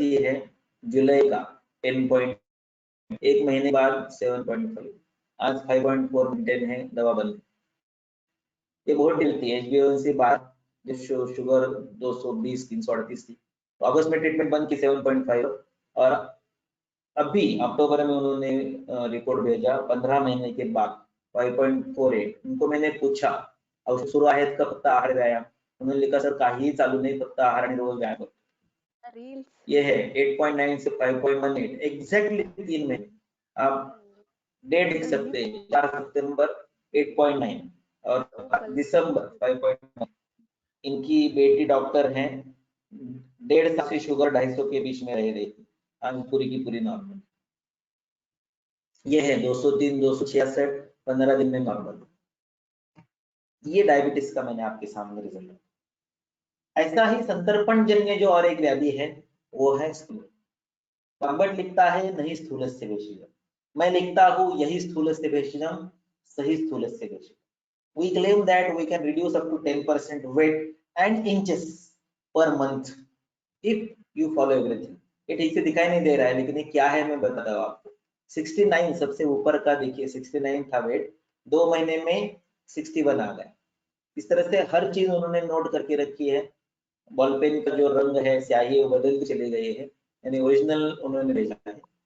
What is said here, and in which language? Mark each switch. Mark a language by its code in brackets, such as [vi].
[hi] ये है जुलाई का 10 1 महीने बाद 7.5, आज 5.4 मेंटेन है, दवा बंद। ये बहुत डलती है। HbA1c 12 जब शुगर 220 338 थी, तो अगस्त में ट्रीटमेंट बंद की 7.5, और अभी अक्टूबर में उन्होंने रिपोर्ट भेजा 15 महीने के बाद 5.48। उनको मैंने पूछा [mr] औषध सुरू आहेत का फक्त आहार व्यायाम, [hi] उन्होंने लिखा [mr] सर काहीही चालू नाही, फक्त आहार आणि रोज व्यायाम करतो। [hi] ये है 8.9 से 5.18, एग्जैक्टली 3 महीने। आप डेट लिख सकते हैं 4 सितंबर 8.9 और दिसंबर 5.9। इनकी बेटी डॉक्टर हैं, 1.5 साल से शुगर 250 के बीच में रह रही थी, आज पूरी की पूरी नॉर्मल। ये है 203 266, 15 दिन में नॉर्मल। ये डायबिटीज का मैंने आपके सामने रिजल्ट। ऐसा ही संतर्पण जन्य जो और एक व्याधि है वो है स्थूल। बागवट लिखता है नहीं स्थूलस्य भेषजम, मैं लिखता हूँ यही स्थूलस्य भेषजम, सही स्थूलस्य भेषजम। [en] We claim that we can reduce up to 10% weight and inches per month if you follow everything। [hi] ये ठीक से दिखाई नहीं दे रहा है लेकिन ये क्या है मैं बताता हूँ आपको। 69 सबसे ऊपर का देखिए, 69 था वेट, 2 महीने में 61 आ गया। इस तरह से हर चीज उन्होंने नोट करके रखी है। बॉल पेन का जो रंग है, स्याही, वो बदल के चले गए हैं, यानी ओरिजिनल उन्होंने भेजा है।